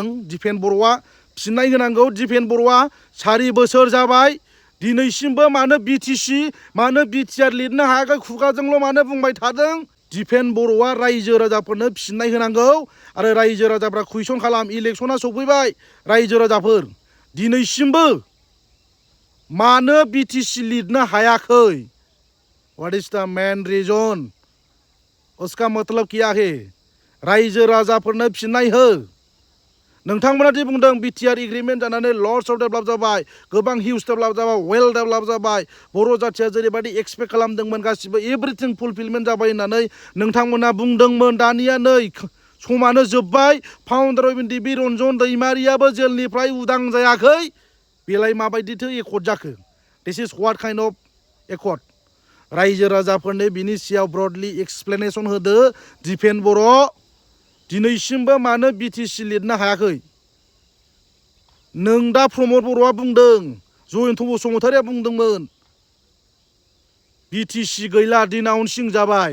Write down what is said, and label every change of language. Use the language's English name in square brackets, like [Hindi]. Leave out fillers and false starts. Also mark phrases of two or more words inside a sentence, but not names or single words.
[Bodo] दिपेन बर'आ फिननाय होनांगौ। दिपेन बर'आ 4 बोसोर जाबाय दिनैसिमबो मानो बिटिसि, मानो बिटिआर लिरनो हायाखै? खुगाजोंल' मानो बुंबाय थादों? दिपेन बर'आ रायजो राजाफोरनो फिननाय होनांगौ। आरो रायजो राजाफ्रा कुइसन खालाम। इलेक्सना सफैबाय रायजो राजाफोर, दिनैसिमबो मानो बिटिसि लिरनो हायाखै? [English] What is the main reason? [Hindi] उसका मतलब क्या है? [Bodo] रायजो राजाफोरनो फिननाय हो। नोंथांमोना दि बुंदों बिटिआर एग्रिमेन्ट जानानै [English] lots of develop [Bodo] जाबाय, गोबां [English] huge develop [Bodo] जाबाय, [English] well develop [Bodo] जाबाय, बर' जाथिया जेरैबायदि एक्सपेक्ट खालामदोंमोन गासिबो [English] everything fulfilment [Bodo] जाबाय होननानै नोंथांमोना बुंदोंमोन। दानिया नै समानो जोब्बाय, फाउन्डार अफ एनडिएफबि रन्जन दैमारियाबो जेलनिफ्राय उदां जायाखै। बेलाय माबायदिथो एकर्ड जाखो? [English] This is what kind of accord? [Bodo] रायजो राजाफोरनो बिनि सायाव [English] broadly explanation [Bodo] होदो। दिपेन बर' दिनैसिमबो मानो बिटिसि लिरनो हायाखै? नों दा प्रमद बर'आ बुंदों, जयन्त बसुमतारिया बुंदोंमोन बिटिसि गैला, डिनाउन्सिं जाबाय।